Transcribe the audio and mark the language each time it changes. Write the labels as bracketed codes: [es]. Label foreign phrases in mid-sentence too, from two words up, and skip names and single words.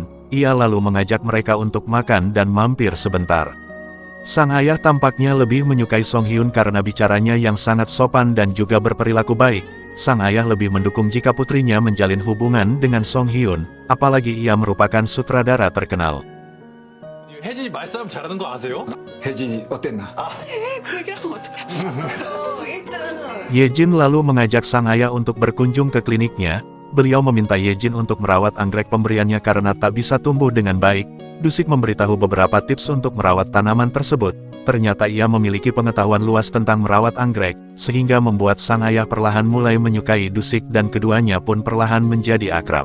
[id] Ia lalu mengajak mereka untuk makan dan mampir sebentar. Sang ayah tampaknya lebih menyukai Song Hyun karena bicaranya yang sangat sopan dan juga berperilaku baik. Sang ayah lebih mendukung jika putrinya menjalin hubungan dengan Song Hyun, apalagi ia merupakan sutradara terkenal. [ko] 혜진이 말싸움 잘하는 거 아세요? 혜진이 어땠나? 그 얘기하면 어떡해. 일단. [id] Yejin lalu mengajak sang ayah untuk berkunjung ke kliniknya. Beliau meminta Yejin untuk merawat anggrek pemberiannya karena tak bisa tumbuh dengan baik. Dusik memberitahu beberapa tips untuk merawat tanaman tersebut. Ternyata ia memiliki pengetahuan luas tentang merawat anggrek, sehingga membuat sang ayah perlahan mulai menyukai Dusik dan keduanya pun perlahan menjadi akrab.